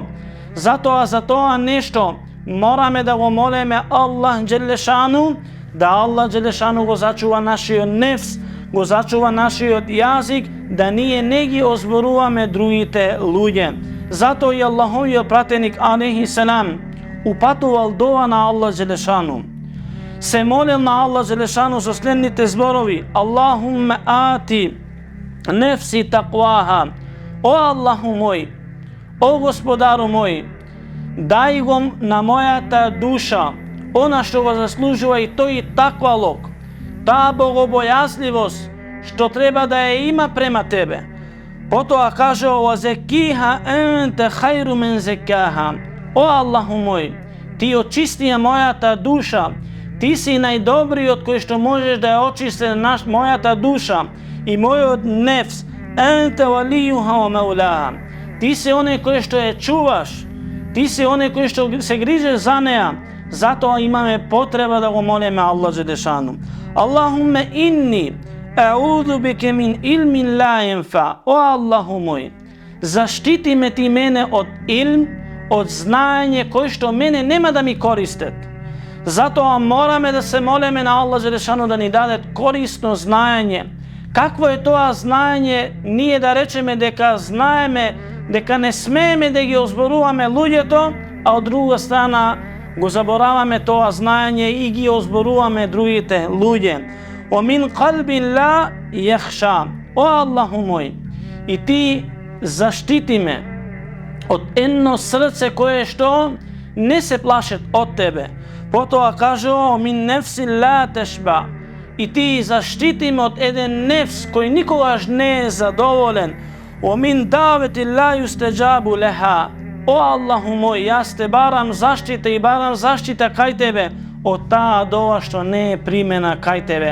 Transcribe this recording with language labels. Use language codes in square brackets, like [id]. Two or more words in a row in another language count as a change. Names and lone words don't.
[mk] Затоа за тоа нешто мораме да го молиме [ar] الله جل شانه, [mk] да [ar] الله جل شانه [mk] го зачува нашиот нефс, го зачува нашиот јазик, да ние не ги озборуваме другите луѓе. Затоа и Аллаховиот пратеник [ar] عليه السلام [mk] упатувал дова на [ar] الله جل شانه. [mk] Се молил на [ar] الله جل شانه [mk] со следните зборови: [ar] اللهم آت نفسي تقواها. [mk] О Аллаху мој, о Господару мој, дај го на мојата душа она што го заслужува и тој таквалог, таа богобојазливост што треба да ја има према тебе. Потоа каже: [ar] "وزكها أنت خير من زكاها." [mk] О Аллаху мој, ти очисти мојата душа, ти си најдобриот кој што можеш да ја очисти мојата душа и мојот нефс. [ar] أنت وليها ومولاها. [mk] Ти си оној кој што ја чуваш, ти си оној кој што се грижеш за неа. Затоа имаме потреба да го молиме [ar] الله جل شانه. اللهم إني أعوذ بك من علم لا ينفع. [mk] О Аллаху мој, заштити ме ти мене од илм, од знаење кој што мене нема да ми користат. Затоа мораме да се молиме на [ar] الله جل شانه [mk] да ни даде корисно знаење. Какво е тоа знаење? Ние да речеме дека знаеме, дека не смееме да ги озборуваме луѓето, а од друга страна го забораваме тоа знаење и ги озборуваме другите луѓе. [ar] ومن قلب لا يخشع. [mk] О Аллаху мој, и ти заштити ме од једно срце које што не се плаше од тебе. Потом каже [ar] من نفس لا تشبع, [mk] и ти заштитим од један нефс који никога не је задовољен. [ar] ومن دعوة لا يستجاب لها, [mk] о Аллаху мој, ја те барам заштите и барам заштита кај тебе од та дова што не је примјена кај тебе.